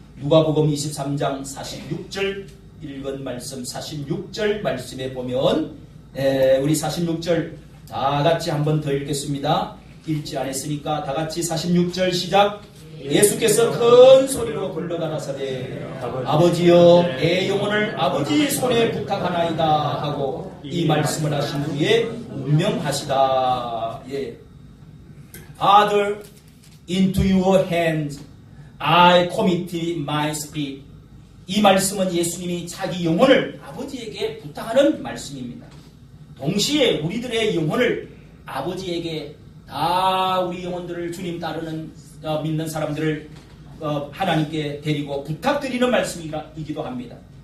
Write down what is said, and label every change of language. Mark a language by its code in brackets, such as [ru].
[ko] 누가복음 23장 46절 읽은 말씀, 46절 말씀에 보면 우리 46절 다 같이 한번 더 읽겠습니다. 읽지 않았으니까 다 같이 46절 시작. 예수께서 큰 소리로 불러가라사대 아버지여, 내 영혼을 아버지 손에 부탁하나이다 하고 이 말씀을 하신 후에 운명하시다. 예. [en] Father, into your hands I commit my spirit. [ko] 이 말씀은 예수님이 자기 영혼을 아버지에게 부탁하는 말씀입니다. 동시에 우리들의 영혼을 아버지에게, 다 우리 영혼들을 주님 따르는 믿는 사람들을 하나님께 데리고 부탁드리는 말씀이기도 합니다.